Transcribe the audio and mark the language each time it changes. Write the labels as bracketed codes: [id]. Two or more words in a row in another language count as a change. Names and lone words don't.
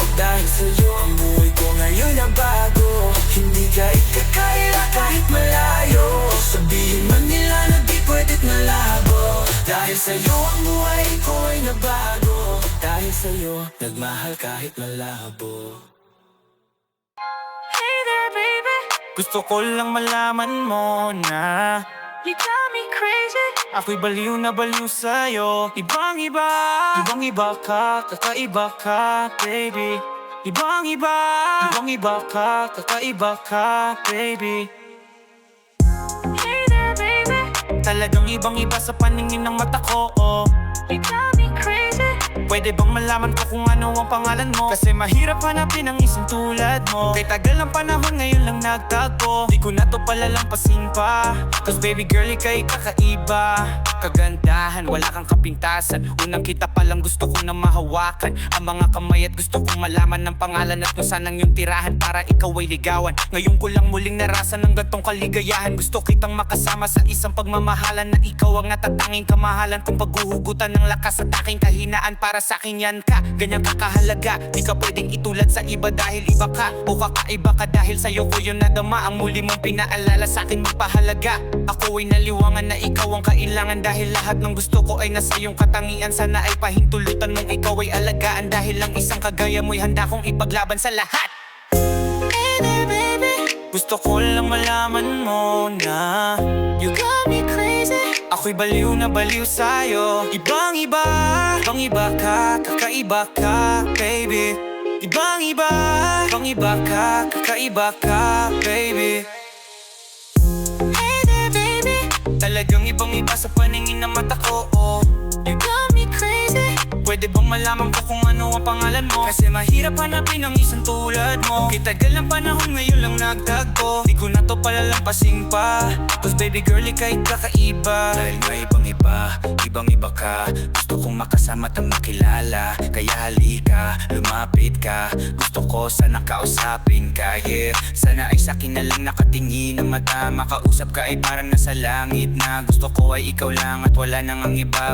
[tl] Dahil sa'yo ang buhay ko ngayon na bago. Hindi ka ikakaila kahit malayo. Sabihin man nila na di pwed't malabo. Dahil sa'yo ang buhay ko ay nabago. Dahil sa'yo nagmahal kahit malabo. [en] Hey there, baby. [tl] Gusto ko lang malaman mo na [en] You got me crazy. [tl] ako'y baliw na baliw sa'yo. Ibang iba ka, kakaiba ka, baby. Ibang iba ka, kakaiba ka, baby. [en] Hey there, baby. [tl] Talagang ibang iba sa paningin ng mata ko, oh. [en] You got me crazy. [tl] Pwede bang malaman ko kung ano ang pangalan mo? Kasi mahirap hanapin ang isang tulad mo. Kay tagal ng panahon, ngayon lang nagtagpo. Di ko na to palalampasin pa, [en] cause baby girl, [tl] ika'y kakaiba. Kagandahan, wala kang kapintasan. Unang kita pa lang gusto kong na mahawakan ang mga kamay, at gusto kong malaman ng pangalan at kung saan ang iyong tirahan para ikaw ay ligawan. Ngayon ko lang muling narasan ng gantong kaligayahan. Gusto kitang makasama sa isang pagmamahalan na ikaw ang natatanging kamahalan kong paghuhugutan ng lakas at aking kahinaan. Para sa akin yan ka, ganyan ka kahalaga. Di ka pwedeng itulad sa iba dahil iba ka, o kakaiba ka dahil sa'yo ko yun nadama. Ang muli mong pinaalala sa akin magpahalaga. Ako ay naliwangan na ikaw ang kailangan, dahil lahat ng gusto ko ay nasa iyong katangian. Sana ay pahintulutan mong ikaw ay alagaan, dahil lang isang kagaya mo'y handa kong ipaglaban sa lahat. [en] Hey there, baby. [tl] Gusto ko lang malaman mo na [en] You got me crazy. [tl] ako'y baliw na baliw sa'yo. Ibang iba ka, kakaiba ka, baby. Ibang iba ka, kakaiba ka, baby. [en] Hey there, baby. [tl] Talagang ibang iba sa paningin ng mata ko, oh. [en] You got me crazy. [tl] Pwede bang malaman ko kung ano ang pangalan mo? Kasi mahirap hanapin ang isang tulad mo. Kay tagal ng panahon, ngayon lang nagtagpo. Di ko na to palalampasin pa, [en] cause baby girl, [tl] ika'y kakaiba. Dahil nga ibang iba ka. Gusto kong makasama at makilala. Kaya halika, lumapit ka. Gusto ko sana kausapin ka, yeah. Sana ay sa'kin na lang nakatingin ang mata. Makausap ka ay parang nasa langit na. Gusto ko ay ikaw lang at wala nang ang iba.